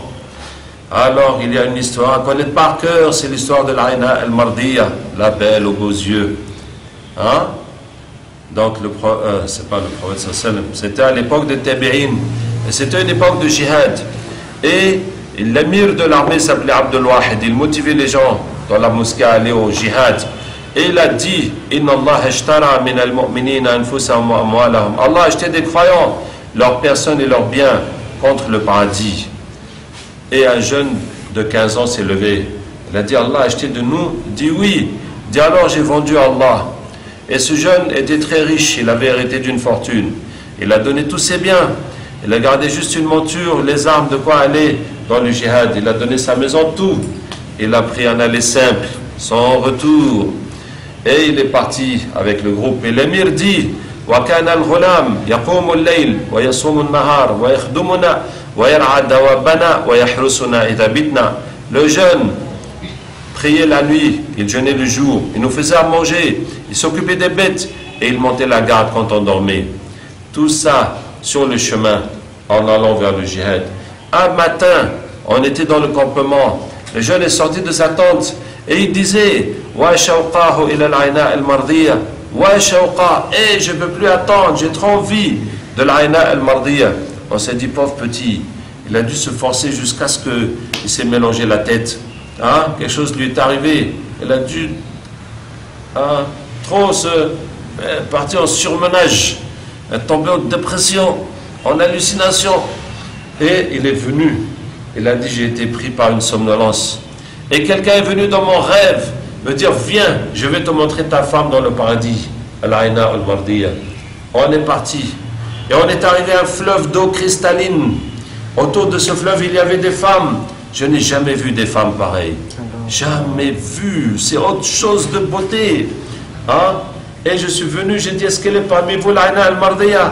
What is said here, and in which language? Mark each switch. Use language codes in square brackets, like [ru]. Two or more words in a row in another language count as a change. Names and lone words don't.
[fr] Alors, il y a une histoire à connaître par cœur, c'est l'histoire de l'Aïna al-Mardiya, la belle aux beaux yeux. Donc, c'est pas le prophète sallam, c'était à l'époque de Tabi'in, et c'était une époque de jihad. Et L'émir de l'armée s'appelait Abdul Wahid. Il motivait les gens dans la mosquée à aller au jihad. Et il a dit, [ar] إن الله اشترى من المؤمنين أنفسهم وأموالهم. [fr] Allah a acheté des croyants, leurs personnes et leurs biens contre le paradis. Et un jeune de 15 ans s'est levé. Il a dit, Allah a acheté de nous. Il dit oui. Il dit, alors j'ai vendu à Allah. Et ce jeune était très riche, il avait hérité d'une fortune. Il a donné tous ses biens. Il a gardé juste une monture, les armes, de quoi aller dans le jihad. Il a donné sa maison, tout. Il a pris un aller simple, sans retour. Et il est parti avec le groupe. Et l'émir dit, [ar] وَكَانَ الْغُلَامِ يَقُومُ اللَّيْلِ وَيَصُومُ النَّهَارِ وَيَخْدُمُنَا وَيَرْعَى دَوَابَنَا وَيَحْرُسُنَا إِذَا بِتْنَا. [fr] Le jeune priait la nuit, il jeûnait le jour, il nous faisait à manger, il s'occupait des bêtes et il montait la garde quand on dormait. Tout ça sur le chemin en allant vers le jihad. Un matin, on était dans le campement, le jeune est sorti de sa tente et il disait [ar] وا شوقاه إلى العيناء المرضية وا شوقا, [fr] et je ne peux plus attendre, j'ai trop envie de l'aina al-mardiya. On s'est dit, pauvre petit, il a dû se forcer jusqu'à ce qu'il s'est mélangé la tête. Hein? Quelque chose lui est arrivé. Il a dû trop partir en surmenage, tomber en dépression, en hallucination. Et il est venu. Il a dit, j'ai été pris par une somnolence. Et quelqu'un est venu dans mon rêve me dire, viens, je vais te montrer ta femme dans le paradis. Al-Aina al-Mardiya. On est parti. Et on est arrivé à un fleuve d'eau cristalline. Autour de ce fleuve, il y avait des femmes. Je n'ai jamais vu des femmes pareilles. Jamais vu. C'est autre chose de beauté. Hein? Et je suis venu, j'ai dit, est-ce qu'elle est parmi vous, l'Aina al-Mardiya?